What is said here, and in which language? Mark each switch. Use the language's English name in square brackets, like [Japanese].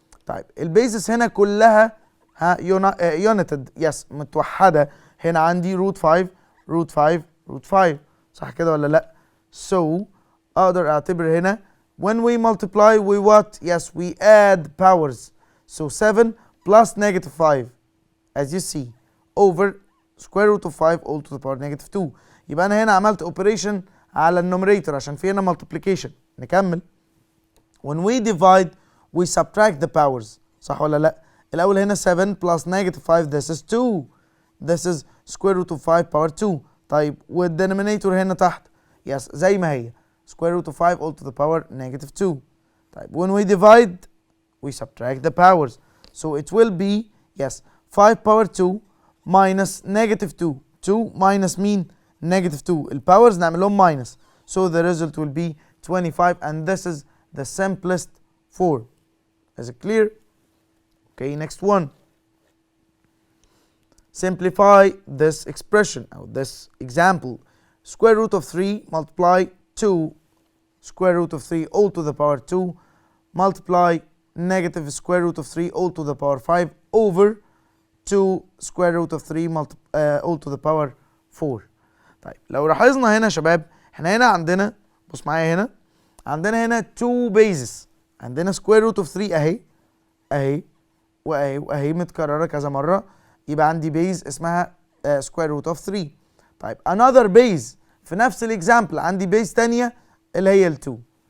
[Arabic] طيب البيزس هنا كلها يونيتد، يس متوحدة. هنا عندي روت 5 روت 5 روت 5، صح كده ولا لا؟ So اقدر اعتبر هنا [English] when we multiply we what؟ Yes we add powers. So 7 plus negative 5 as you see over square root of 5 all to the power negative 2. [Arabic] يبقى انا هنا عملت operation على النوميريتور عشان في هنا multiplication. نكمل. [English] When we divide we subtract the powers، [Arabic] صح ولا لا؟ الأول هنا [English] 7 plus negative 5 this is 2. This is square root of 5 power 2. [Arabic] طيب والدينومينيتور هنا تحت [English] yes [Arabic] زي ما هي [English] square root of 5 all to the power negative 2. طيب when we divide we subtract the powers. So it will be yes 5 power 2 minus negative 2. 2 minus mean negative 2. [Arabic] الباورز نعمل لهم minus. [English] So the result will be 25 and this is the simplest form. Is it clear? Okay, next one. Simplify this expression or this example. Square root of 3 multiply 2 square root of 3 all to the power 2 multiply negative square root of 3 all to the power 5 over 2 square root of 3 all to the power 4. [Arabic] طيب لو لاحظنا هنا يا شباب احنا هنا عندنا بص معايا هنا عندنا هنا 2 bases. عندنا square root of 3 اهي اهي واهي واهي متكرره كذا مره، يبقى عندي بيز اسمها square root of 3. طيب [English] another base [Arabic] في نفس الاكزامبل عندي بيز ثانيه اللي هي ال 2.